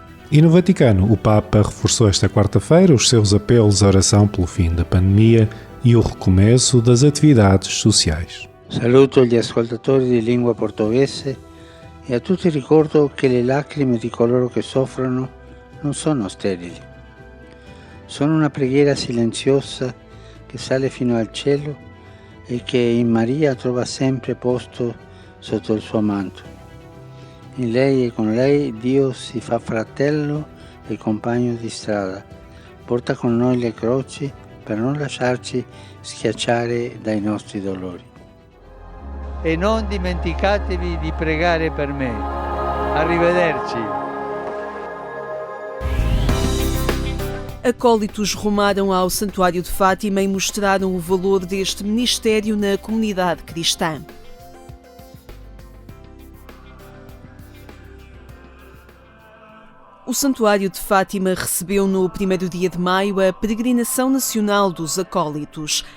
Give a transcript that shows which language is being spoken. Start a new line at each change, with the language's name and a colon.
Portuguese: E no Vaticano, o Papa reforçou esta quarta-feira os seus apelos à oração pelo fim da pandemia e o recomeço das atividades sociais.
Italian: Saluto gli ascoltatori di lingua portoghese e a tutti ricordo che le lacrime di coloro che soffrono non sono sterili. Sono una preghiera silenziosa che sale fino al cielo e che in Maria trova sempre posto sotto il suo manto. In lei e con lei Dio si fa fratello e compagno di strada. Porta con noi le croci per non lasciarci schiacciare dai nostri dolori. E non dimenticatevi di pregare per me. Arrivederci.
Portuguese: Acólitos rumaram ao Santuário de Fátima e mostraram o valor deste ministério na comunidade cristã. O Santuário de Fátima recebeu no primeiro dia de maio a peregrinação nacional dos acólitos.